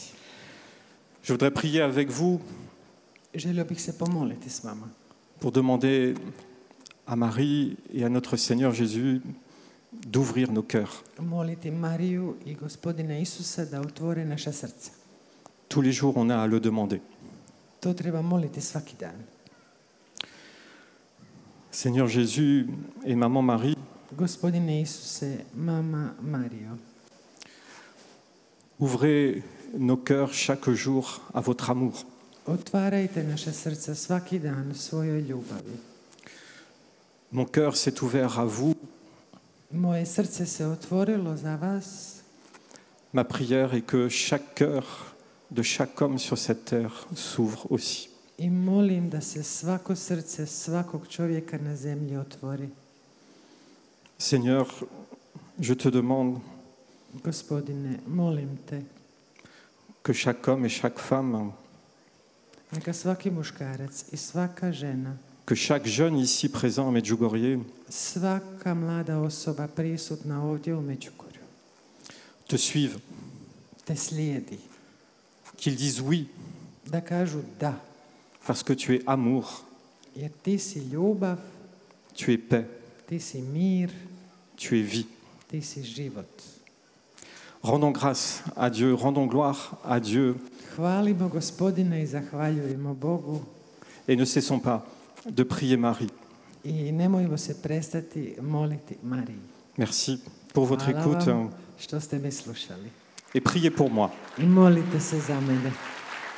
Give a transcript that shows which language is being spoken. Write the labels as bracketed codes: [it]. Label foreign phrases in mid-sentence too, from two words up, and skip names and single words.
[fr] Je voudrais prier avec vous [hr] Želio bih se pomoliti s vama. [fr] pour demander à Marie et à notre Seigneur Jésus d'ouvrir nos cœurs. [hr] Moliti Mariju i Gospodina Isusa da otvore naša srca. [fr] Tous les jours, on a à le demander. [hr] To treba moliti svaki dan. [fr] Seigneur Jésus et Maman Marie, [hr] Gospodine Isuse, mama Marijo, [fr] ouvrez nos cœurs chaque jour à votre amour. [hr] otvarajte naša srca svaki dan svojoj ljubavi. [fr] Mon cœur s'est ouvert à vous. [hr] Moje srce se otvorilo za vas. [fr] Ma prière est que chaque cœur de chaque homme sur cette terre s'ouvre aussi. [hr] I molim da se svako srce svakog čovjeka na zemlji otvori. [fr] Seigneur, je te demande [hr] Gospodine, molim te, [fr] que chaque homme et chaque femme, [hr] neka svaki muškarac i svaka žena, [fr] que chaque jeune ici présent à Medjugorje [hr] svaka mlada osoba prisutna ovdje u Međugorju [fr] te suive, [hr] te slijedi, [fr] qu'ils disent oui, [hr] da kažu da, [fr] parce que tu es amour, [hr] jer ti si ljubav, [fr] tu es paix, [hr] ti si mir, [fr] tu es vie. [hr] ti si život. [fr] Rendons grâce à Dieu, rendons gloire à Dieu [hr] Hvalimo Gospodina i zahvaljujemo Bogu [fr] et ne cessons pas de prier Marie. [hr] i nemojmo se prestati moliti Mariji. [fr] Merci pour votre [hr] Hvala [fr] écoute [hr] vam što ste me slušali. [fr] et priez pour moi. [hr] I molite se za mene.